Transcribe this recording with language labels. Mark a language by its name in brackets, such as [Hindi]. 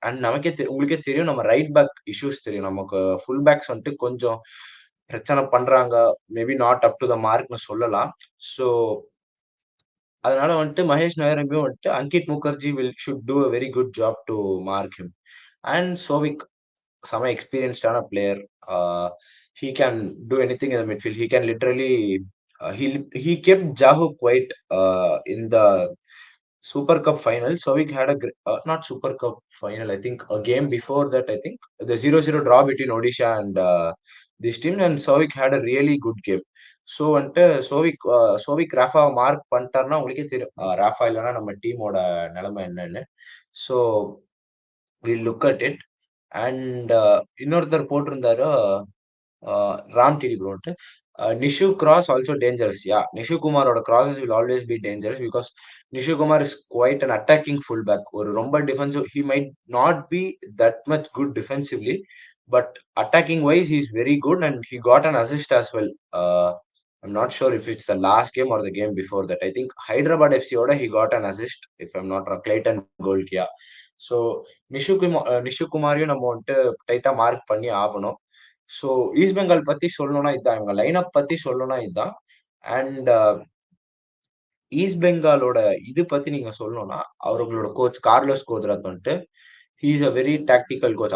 [Tamil] And நமக்கே உங்களுக்கே தெரியும் நம்ம ரைட் பேக் இஷ்யூஸ் தெரியும். நமக்கு ஃபுல் பேக்ஸ் வந்துட்டு கொஞ்சம் பிரச்சனை பண்றாங்க. [English] maybe not up to the மார்க்ன்னு [Tamil] சொல்லலாம். [English] so [Tamil] அதனால வந்துட்டு மகேஷ் நாயரையுமே வந்துட்டு [English] Ankit Mukherjee should do a very good job to mark him. [Tamil] And Shouvik செம எக்ஸ்பீரியன்ஸ்டான player. [English] Uh he can do anything in the midfield. He can literally he kept Jahu quiet in the Super Cup final. Sovic had not Super Cup final. I think a game before that. I think the 0-0 draw between Odisha and this team, and Sovic had a really good game. [Tamil] So வந்துட்டு Shouvik ராஃபாவை mark பண்ணிட்டாருன்னா உங்களுக்கே தெரியும். ராஃபா இல்லைன்னா நம்ம டீமோட நிலைமை என்னன்னு. [English] So will look at it. [Tamil] And இன்னொருத்தர் போட்டிருந்தாரு Ram DD ப்ரோன்ட்டு. [English] Nishu cross also dangerous. Yeah, Nishu Kumaroட crosses will always be dangerous because Nishu Kumar is quite an attacking fullback. [Tamil] ஒரு ரொம்ப defensive. [English] He might not be that much good defensively, but attacking wise he is very good and he got an assist as well. I'm not sure if it's the last game or the game before that. I think Hyderabad FC ஓட he got an assist if I'm not wrong. Clayton Gold. Yeah. [Tamil] So Nishu குமாரையும் நம்ம வந்துட்டு டைட்டா mark பண்ணி ஆகணும். So east Bengal பத்தி சொல்லணும்னா இதான். இவங்க லைனப் பத்தி சொல்லணும்னா இதான். அண்ட் ஈஸ்ட் பெங்காலோட இது பத்தி நீங்க சொல்லணும்னா, அவங்களோட கோச் கார்லோஸ் கோத்ராத் வந்துட்டு, [English] He is a very tactical coach.